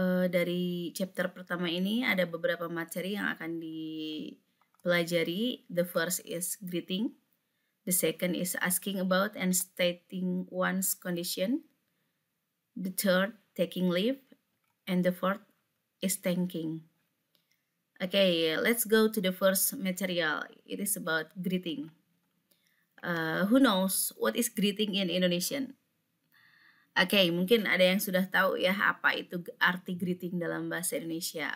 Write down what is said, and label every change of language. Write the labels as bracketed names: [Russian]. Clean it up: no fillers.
[Indonesian] Dari chapter pertama ini ada beberapa materi yang akan dipelajari. [English] The first is greeting. The second is asking about and stating one's condition. The third, taking leave. And the fourth is thanking. Okay, let's go to the first material. It is about greeting. Who knows what is greeting in Indonesian? [Indonesian] Oke, mungkin ada yang sudah tahu ya apa itu arti greeting dalam bahasa Indonesia.